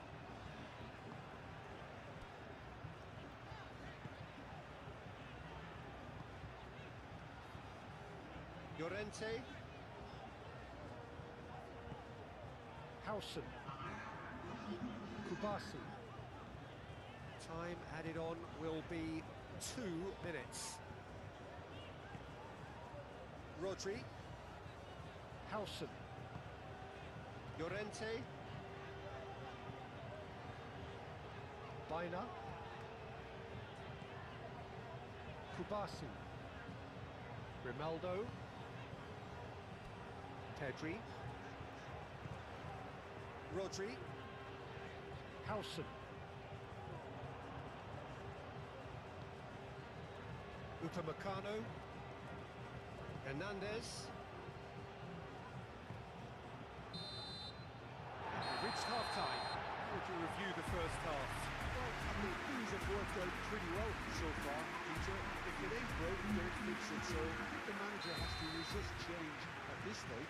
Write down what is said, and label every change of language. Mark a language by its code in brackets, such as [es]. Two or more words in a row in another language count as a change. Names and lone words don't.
[en] Llorente. Howson. Kubasi. Time added on will be 2 minutes. Rodri. Howson. Llorente. Baina. Kubasi. Rimaldo. Pedri. Rodri. Howson. Upamecano. Hernandez. We've reached half-time. How would you review the first half? Well, I think things have worked out pretty well so far, Peter. If it ain't broken, don't fix it, so the manager has to resist change at this stage.